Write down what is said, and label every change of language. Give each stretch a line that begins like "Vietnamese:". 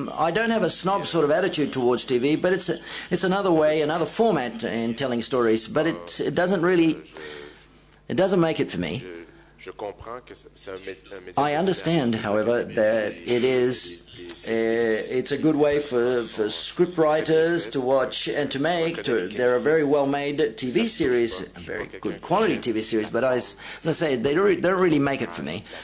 English: I don't have a snob sort of attitude towards TV, but it's another way, another format in telling stories. But it doesn't make it for me.
French: Je comprends que c'est un métier.
English: I understand, however, that it's a good way for script writers to watch and to make. There are very well-made TV series, very good quality TV series, but as I say, they don't really make it for me.